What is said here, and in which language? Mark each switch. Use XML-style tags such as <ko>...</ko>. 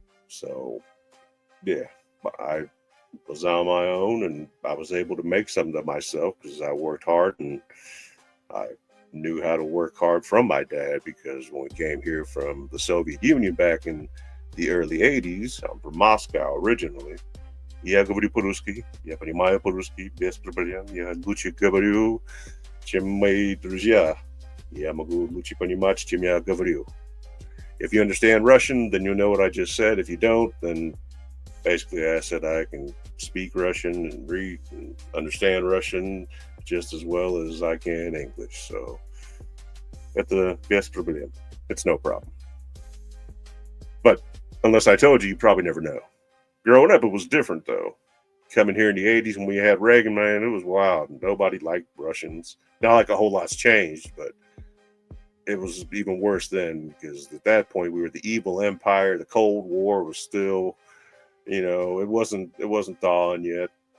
<en>So yeah, I was on my own and I was able to make something of myself because I worked hard and I knew how to work hard from my dad, because when we came here from the Soviet Union back in the early 80s, I'm from Moscow originally.</en> <ru>Я говорю по-русски, я понимаю по-русски без проблем, я лучше говорю, чем мои друзья. Я могу лучше понимать, чем я говорю.</ru> <en>If you understand Russian, then you'll know what I just said. If you don't, then basically I said I can speak Russian and read and understand Russian just as well as I can English.</en> <ru>So, без проблем.</ru> <en>It's no problem. But unless I told you, you probably never know. Growing up, it was different, though. Coming here in the 80s when we had Reagan, man, it was wild. Nobody liked Russians. Not like a whole lot's changed, but it was even worse then, because at that point we were the evil empire. The Cold War was still, you know, it wasn't thawing yet.</en>